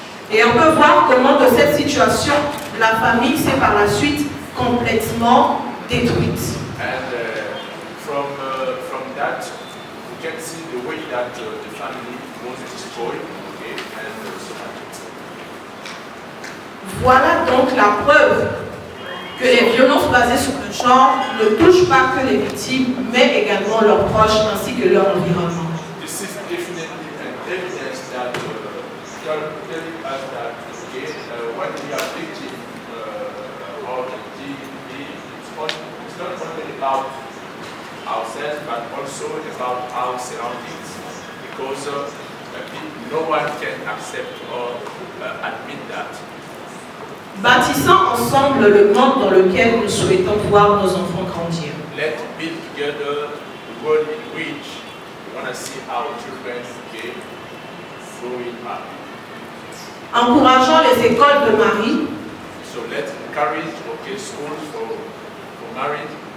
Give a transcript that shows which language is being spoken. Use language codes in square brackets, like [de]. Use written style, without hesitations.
[fr] Et on peut voir comment de cette situation, la famille s'est par la suite complètement détruite. [en] And from that, we can see the way that the family was destroyed, and so on. [fr] Voilà donc la preuve que les violences basées sur le genre ne touchent pas que les victimes, mais également leurs proches ainsi que leur environnement. [en] This is definitely an evidence that telling us that when we are victims of the DV, it's not only about ourselves but also about our surroundings, because no one can accept or admit that. [fr] Bâtissant ensemble le monde dans lequel nous souhaitons voir nos enfants grandir. [en] Let's build together the world in which we want to see our children growing up. [fr] Encourageant les écoles de Marie, [en] So let's encourage schools for marriage,